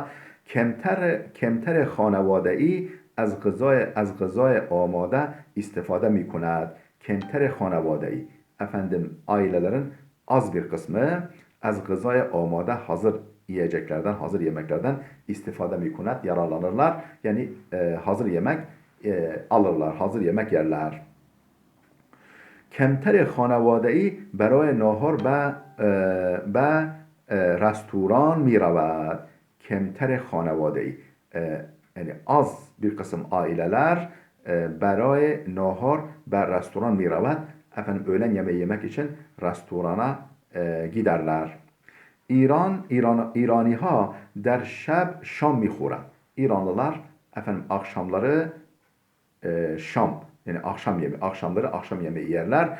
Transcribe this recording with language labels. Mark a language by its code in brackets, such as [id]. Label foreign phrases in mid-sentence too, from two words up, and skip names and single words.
[fa] کمتر خانواده‌ای از غذای آماده استفاده می‌کند. کمتر خانواده‌ای [tr] efendim ailelerin az bir kısmı [fa] از غذای آماده [tr] hazır yiyeceklerden, hazır yemeklerden [fa] استفاده می‌کند [tr] yararlanırlar. Yani hazır yemek alırlar, hazır yemek yerler. [fa] کمتر خانواده‌ای برای ناهار به رستوران می رود. کمتر خانواده‌ای [tr] yani az bir kısım aileler [fa] برای ناهار به restoran می رود. [tr] Efendim öğlen yemeği yemek için restorana giderler. [fa] ایرانی‌ها در شب شام می‌خورند. [tr] İranlılar efendim akşamları şam yani akşamları akşam yemeği yerler.